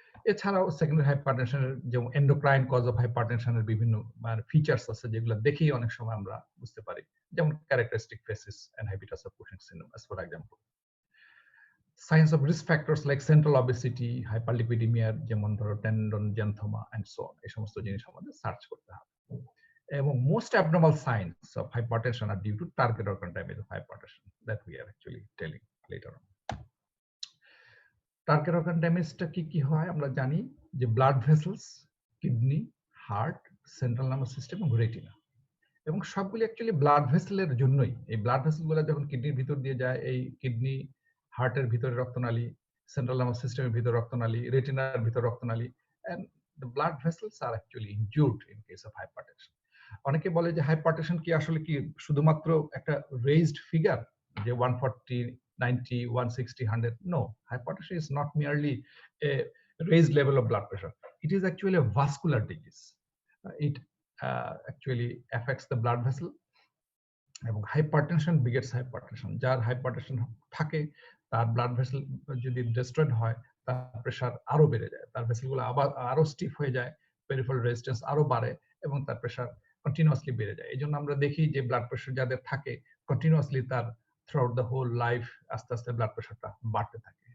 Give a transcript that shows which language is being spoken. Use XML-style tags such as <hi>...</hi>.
<bn>এছাড়াও সেকেন্ডারি হাইপারটেনশনের যেমন endocrine cause of হাইপারটেনশনের বিভিন্ন ফিচার্স আছে, যেগুলো দেখেই অনেক সময় আমরা বুঝতে পারি, যেমন</bn> <en>Characteristic facies and habitus of Cushing syndrome as for example. Signs of risk factors like central obesity, hyperlipidaemia,</en> <bn>যেমন ধরো</bn> <en>tendon xanthoma and so on,</en> <bn>এই সমস্ত জিনিস আমাদের সার্চ করতে হবে। এবং</bn> <en>most abnormal signs of hypertension are due to target organ damage of hypertension that we are actually telling later on.</en> <bn>Target organ ড্যামেজটা কি কি হয় আমরা জানি, যে blood vessels, kidney, heart, central nervous system এবং রেটিনা, এবং সবগুলি অ্যাকচুয়ালি ব্লাড ভেসেলের জন্যই। এই ব্লাড ভেসেলগুলো যখন কিডনির ভিতর দিয়ে যায়, এই কিডনি, হার্টের ভিতরে রক্তনালী, সেন্ট্রাল নার্ভাস সিস্টেমের ভিতরে রক্তনালী, রেটিনার ভিতরে রক্তনালী,</bn> <en>and the blood vessels are actually injured in case of hypertension.</en> <bn>অনেকে বলে যে হাইপারটেনশন কি আসলে কি শুধুমাত্র একটা রেইজড ফিগার, যে 140, 90, 160, 100?</bn> <en>No, hypertension is not merely a raised level of blood pressure. It is actually a vascular disease. It actually affects the blood vessel,</en> <bn>এবং</bn> <en>Hypertension begets hypertension.</en> <bn>যার হাইপারটেনশন থাকে তার ব্লাড ভেসেল যদি destroyed হয়, তার pressure আরো বেড়ে যায়, তার ভেসেলগুলো আবার আরো স্টিফ হয়ে যায়, পেরিফেরাল রেজিস্ট্যান্স আরো বাড়ে, এবং তার প্রেশার কন্টিনিউয়াসলি বেড়ে যায়। এই জন্য আমরা দেখি যে ব্লাড প্রেশার যাদের থাকে কন্টিনিউয়াসলি, তার through out the whole life আস্তে আস্তে ব্লাড প্রেশারটা বাড়তে থাকে।</bn>